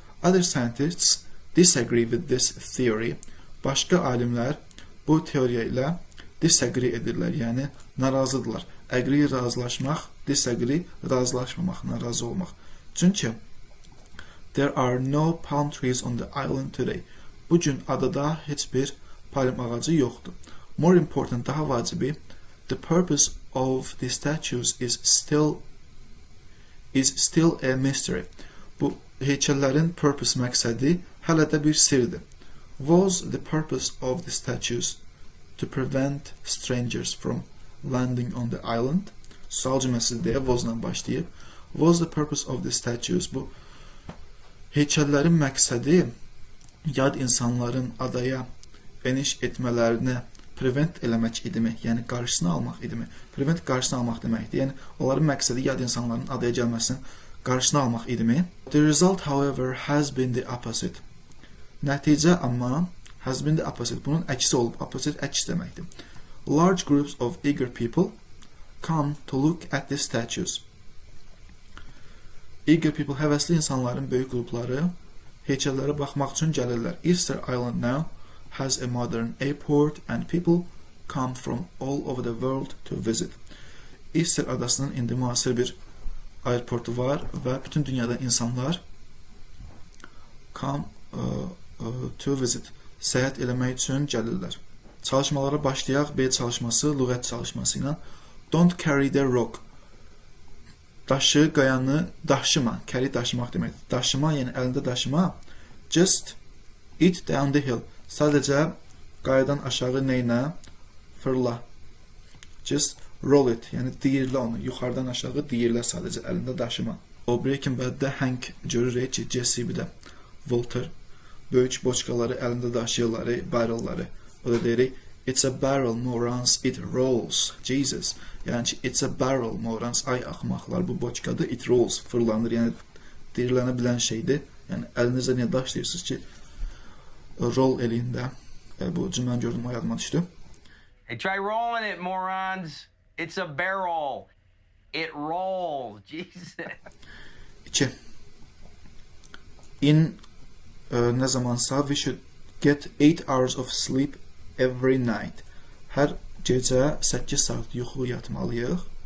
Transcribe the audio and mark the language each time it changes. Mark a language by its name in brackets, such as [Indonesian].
[English] Other scientists disagree with this theory. [Azerbaijani] Başqa alimlər bu teoriya ilə disagree edirlər, yəni narazıdırlar. Agree razılaşmaq, disagree razılaşmamaq, narazı olmaq. [English] Çünki there are no palm trees on the island today. [Azerbaijani] Bu gün adada heç bir palm ağacı yoxdur. [English] More important, [Azerbaijani] daha vacibi, [English] the purpose of the statues is still a mystery. [Azerbaijani] Bu heykəllərin purpose məqsədi hələ də bir sirdir. [English] Was the purpose of the statues to prevent strangers from landing on the island? [Azerbaijani] Sual cümləsi deyə was-la başlayıb. [English] Was the purpose of the statues? [Azerbaijani] Bu heykəllərin məqsədi yad insanların adaya eniş etmələrini prevent eləmək idimi? Yəni qarşısını almaq idimi? Prevent qarşısını almaq deməkdir. Yəni onların məqsədi yad insanların adaya gəlməsinin qarşısını almaq idimi? [English] The result, however, has been the opposite. [Azerbaijani] Nəticə amma [English] has been the opposite. [Azerbaijani] Bunun əksi olub. Opposite əks deməkdir. [English] Large groups of eager people come to look at the statues. [Azerbaijani] Eager people, həvəsli insanların böyük qrupları heykəllərə baxmaq üçün gəlirlər. [English] Easter Island now has a modern airport and people come from all over the world to visit. [Azerbaijani] Easter adasının indi müasir bir aeroportu var və bütün dünyadan insanlar [English] come to visit, [Azerbaijani] səyahət eləmək üçün gəlirlər. Çalışmalara başlayaq. B çalışması, lüğət çalışması ilə. [English] Don't carry the rock. [Azerbaijani] Daşı, qayanı daşıma. Carry daşımaq deməkdir. Daşıma, yəni əlində daşıma. [English] Just it down the hill. [Azerbaijani] Sadəcə qayadan aşağı neynə? Fırla. [English] Just roll it. [Azerbaijani] Yəni diyirlə onu. Yuxarıdan aşağı diyirlə sadəcə əlində daşıma. O Breaking Bad'də Hank görürük ki, Jesse bir də Walter böyük boçkaları əlində daşıyırlar, barrelları. O da deyirik, [English] it's a barrel, morons, it rolls. Jesus. [Azerbaijani] Yəni ki, [English] it's a barrel, morons, [Azerbaijani] ay axmaqlar, bu boçkadır, [English] it rolls, [Azerbaijani] fırlanır. Yəni deyirlənə bilən şeydir. Yəni əlinizə niyə daşlayırsınız ki, roll eləyində. Bu cümləni gördüm, o yadıma düşdü. [English] Hey, try rolling it, morons. It's a barrel. It rolls. Jesus. 2. [Azerbaijani] Nə zamansa [English] we should get 8 hours of sleep every night. [Azerbaijani] Hər gecə 8 saat yuxu yatmalıyıq.